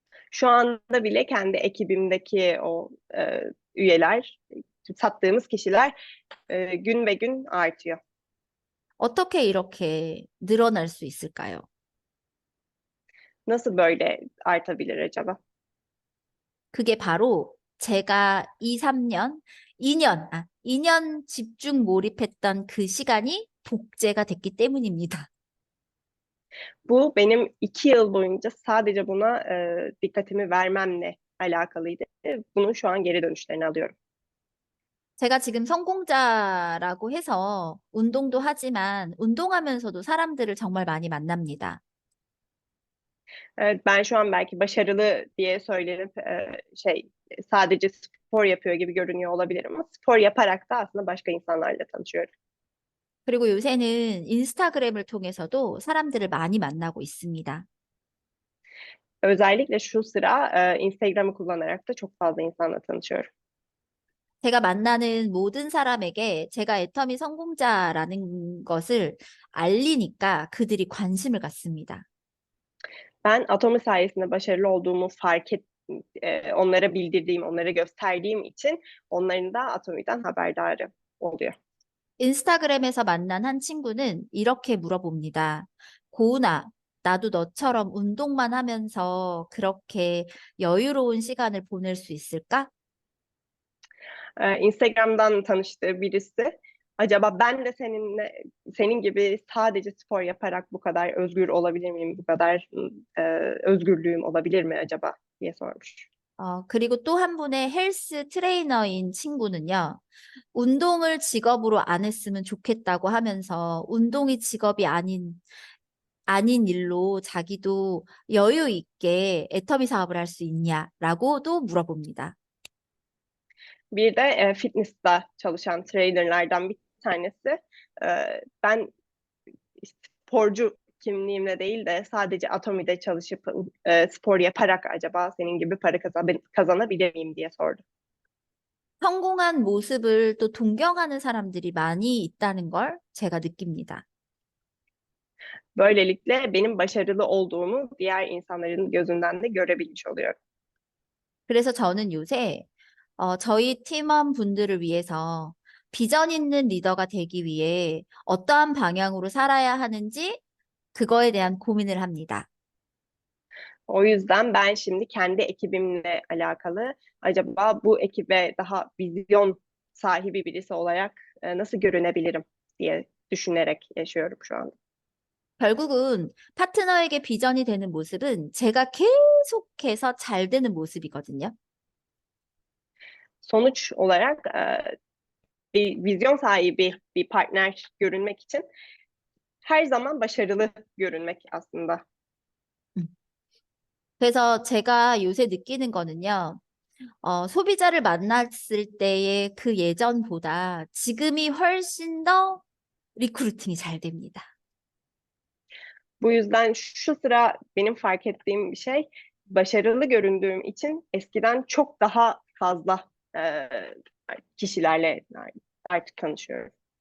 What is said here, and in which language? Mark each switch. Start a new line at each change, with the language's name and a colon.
Turkish: Şu anda bile kendi ekibimdeki o üyeler, sattığımız kişiler gün ve gün artıyor.
Korean: 어떻게 이렇게 늘어날 수 있을까요?
Turkish: Nasıl böyle artabilir acaba?
Korean: 그게 바로 제가 2년 집중 몰입했던 그 시간이 복제가 됐기 때문입니다.
Turkish: Bu benim 2 yıl boyunca sadece buna dikkatimi vermemle alakalıydı. Bunun şu an geri dönüşlerini alıyorum.
Korean: 제가 지금 성공자라고 해서 운동도 하지만 운동하면서도 사람들을 정말 많이 만납니다.
Turkish: Evet, ben şu an belki başarılı diye söylenip sadece spor yapıyor gibi görünüyor olabilirim ama spor yaparak da aslında başka insanlarla tanışıyorum.
Korean: 그리고 요새는 인스타그램을 통해서도 사람들을 많이 만나고 있습니다.
Turkish: Özellikle şu sıra Instagram'ı kullanarak da çok fazla insanla tanışıyorum.
Korean: 제가 만나는 모든 사람에게 제가 애터미 성공자라는 것을 알리니까 그들이 관심을 갖습니다.
Turkish: Ben Atomi sayesinde başarılı olduğumu onlara bildirdiğim, onlara gösterdiğim için onların da Atomi'den haberdarı oluyor.
Korean: 인스타그램에서 만난 한 친구는 이렇게 물어봅니다. 고은아, 나도 너처럼 운동만 하면서 그렇게 여유로운 시간을 보낼 수 있을까?
Turkish: Instagram'dan tanıştığı birisi. Acaba ben de senin gibi sadece spor yaparak bu kadar özgür olabilir miyim? Bu kadar özgürlüğüm olabilir mi acaba diye sormuş.
Korean: 그리고 또 한 분의 헬스 트레이너인 친구는요. 운동을 직업으로 안 했으면 좋겠다고 하면서 운동이 직업이 아닌 일로 자기도 여유 있게 애터미 사업을 할 수 있냐라고도 물어봅니다.
Turkish: Bir de fitness'ta çalışan trainerlardan bir tanesi. Ben sporcu kimliğimle değil de sadece Atomi'de çalışıp spor yaparak acaba senin gibi para kazanabilir miyim diye sordu.
Korean: 성공한 모습을 또 동경하는 사람들이 많이 있다는 걸 제가 느낍니다.
Turkish: Böylelikle benim başarılı olduğumu diğer insanların gözünden de görebilmiş oluyorum.
Korean: 그래서 저는 요새 저희 팀원분들을 위해서 비전 있는 리더가 되기 위해 어떠한 방향으로 살아야 하는지 그거에 대한 고민을 합니다.
Turkish: O yüzden ben şimdi kendi ekibimle alakalı acaba bu ekibe daha vizyon sahibi birisi olarak nasıl görünebilirim diye düşünerek yaşıyorum şu anda.
Korean: 결국은 파트너에게 비전이 되는 모습은 제가 계속해서 잘 되는 모습이거든요.
Turkish: Sonuç olarak bir vizyon sahibi bir partner görünmek için her zaman başarılı görünmek aslında.
Korean: 그래서 제가 요새 느끼는 거는요. 소비자를 만났을 때의 그 예전보다 지금이 훨씬 더 리크루팅이 잘 됩니다.
Turkish: Bu yüzden şu sıra benim fark ettiğim bir şey, başarılı göründüğüm için eskiden çok daha fazla kişilerle artık tanışıyorum.